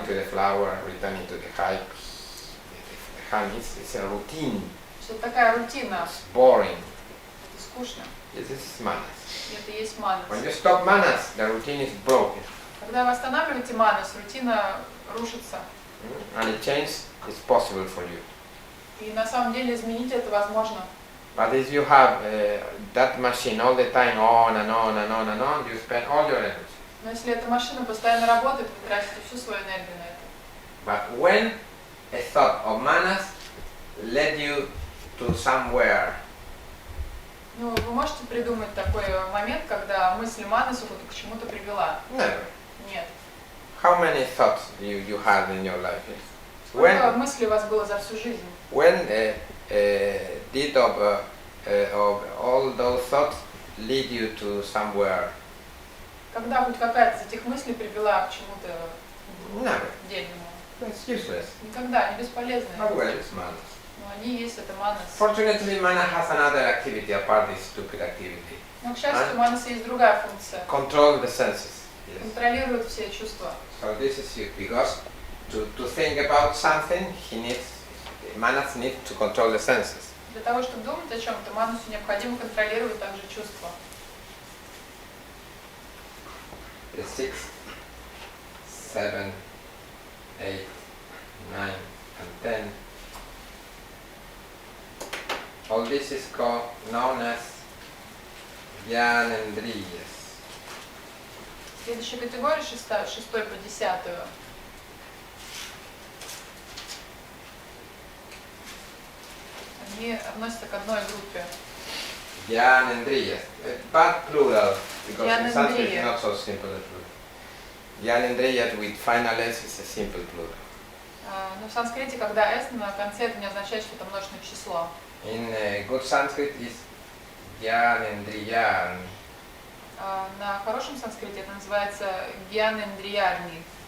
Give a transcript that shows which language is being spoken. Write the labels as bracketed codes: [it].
[en] to the flower, returning to the hive. The honey, it's a routine. [ru] Что это такая рутина, [en] It's boring. [ru] это скучно. [en] This is manas. [ru] И это и есть манас. [en] When you stop manas, the routine is broken. [ru] Когда вы останавливаете манас, рутина рушится. [en] And a change is possible for you. [ru] И на самом деле изменить это возможно. [en] But if you have that machine all the time on and on and on and on, you spend all your energy. [ru] Но если эта машина постоянно работает, вы тратите всю свою энергию на это. [en] But when a thought of manas led you to somewhere, [ru] Ну, вы можете придумать такой момент, когда мысль манасу к чему-то привела? [en] never. [ru] Нет. [en] How many thoughts you had in your life? [ru] Сколько мыслей у вас было за всю жизнь? [en] When did of all those thoughts lead you to somewhere? [ru] Когда хоть какая-то из этих мыслей привела к чему-то [en] Never. [ru] дельному? [en] That's useless. [ru] Никогда, они бесполезны. [en] But well, it's manas. [ru] Но они есть, это манас. [en] Fortunately, mana has another activity apart this stupid activity. [ru] Но, к счастью, у манаса есть другая функция. [en] Control the senses. Yes. [ru] Контролирует все чувства. [en] So this is it, because to think about something, manas needs to control the senses. [ru] Для того, чтобы думать о чем-то, манусу необходимо контролировать также чувства. [en] 6, 7, 8, 9, and 10. All this is known as Jnanendriyas. [ru] Следующая категория, 6 по 10. Они относятся к одной группе. [en] Jnanendriyas, but plural, because in Sanskrit it's not so simple a plural. Jnanendriyas with final S is a simple plural. [ru] Но в санскрите, когда S на конце, это не означает, что это множественное число. [en] In good Sanskrit is Jnanendriyani. [ru] На хорошем санскрите это называется гьянендриярни.